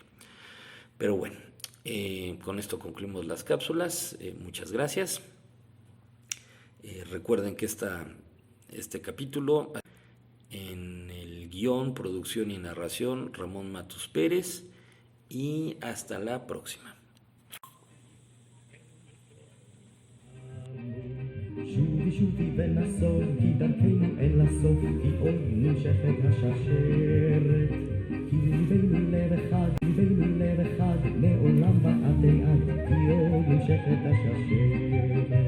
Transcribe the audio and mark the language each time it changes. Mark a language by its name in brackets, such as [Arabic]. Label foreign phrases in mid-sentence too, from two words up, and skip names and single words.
[Spanish] Pero bueno, con esto concluimos las cápsulas. Muchas gracias. Recuerden que este capítulo, en el guión, producción y narración, Ramón Matus Pérez, y hasta la próxima. [Hebrew] שובי ונסוב, כי דרכנו אין לסוף, כי עוד נמשכת השרשרת. כי ליבנו לב אחד, מעולם ועד עד, כי עוד נמשכת השרשרת.